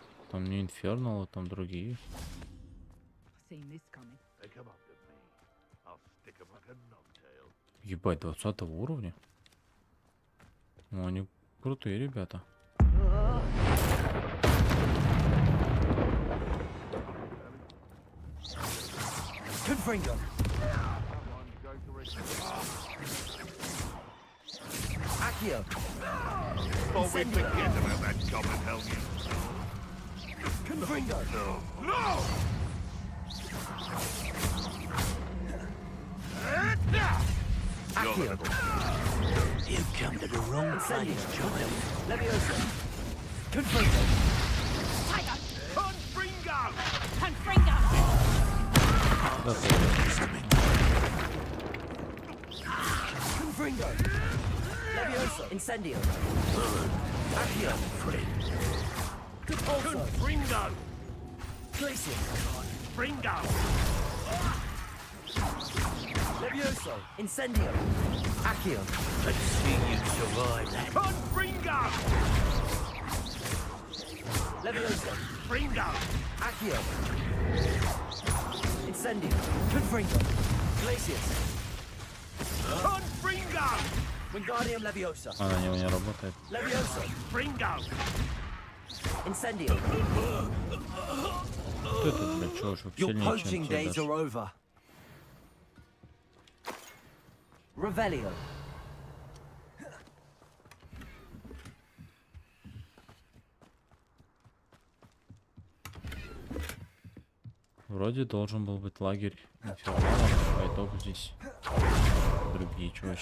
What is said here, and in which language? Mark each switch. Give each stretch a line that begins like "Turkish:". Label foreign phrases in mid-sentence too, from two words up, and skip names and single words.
Russian: Там не Инфернал, а там другие.
English: Seen this coming.
Russian: Ебать, 20 уровня? Ну, они крутые ребята. Confringo. Accio.
English: Thought we'd forget about that goblin helmet. Confringo. No! Accio. You've come to the wrong place, child. Leviosa. Confringo. Confringo! Confringo! Confringo. Leviosa. Incendio. Accio. Confringo! Glacier. Confringo! Levioso. Incendio. Accio. Let's see you survive that. Confringo! Leviosa. Confringo! Accio. Incendio. Confringo. Glacius. Confringo! Wingardium Leviosa.
Russian: А, на него не работает. Leviosa. Confringo! Incendio. Кто это, блядь, чувачок?
English: Your
Russian: Сильнее,
English: poaching
Russian: чем те
English: days
Russian: даже.
English: are over. Revelio.
Russian: Вроде должен был быть лагерь инферналов, по итогу здесь другие чувачки.